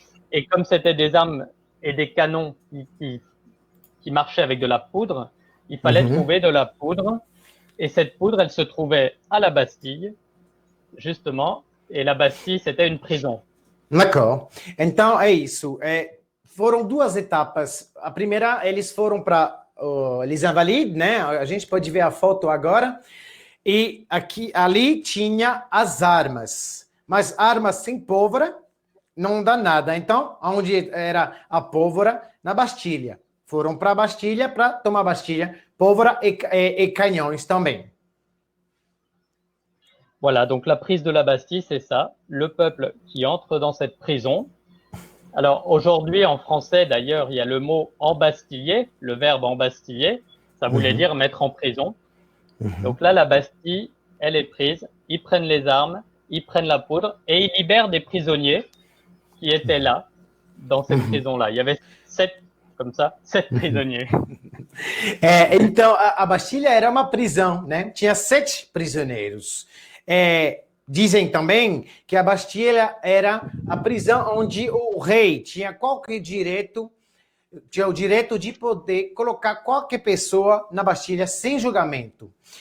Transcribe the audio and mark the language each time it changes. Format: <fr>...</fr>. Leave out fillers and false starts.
<fr>Et comme c'était des armes et des canons qui marchaient avec de la poudre, il fallait trouver de la poudre. Et cette poudre, elle se trouvait à la Bastille, justement. Et la Bastille, c'était une prison. D'accord.</fr> <pt>Então, é isso. Foram 2 etapas. A primeira, eles foram para Les Invalides, né? A gente pode ver a foto agora. E ali tinha as armas. Mas armas sem pólvora não dá nada. Então, onde era a pólvora? Na Bastilha. Foram para a Bastilha para tomar a Bastilha. Pólvora et canhões também.</pt> <fr>Voilà, donc la prise de la Bastille, c'est ça, le peuple qui entre dans cette prison. Alors aujourd'hui, en français, d'ailleurs, il y a le mot embastiller, le verbe embastiller, ça voulait dire mettre en prison. Donc là, la Bastille, elle est prise, ils prennent les armes, ils prennent la poudre et ils libèrent des prisonniers qui étaient là, dans cette prison-là. Il y avait 7 prisonniers.</fr> <pt>Então, a Bastilha era uma prisão, né? Tinha 7 prisioneiros. Dizem também que a Bastilha era a prisão onde o rei tinha qualquer direito tinha o direito de poder colocar qualquer pessoa na Bastilha sem julgamento.</pt>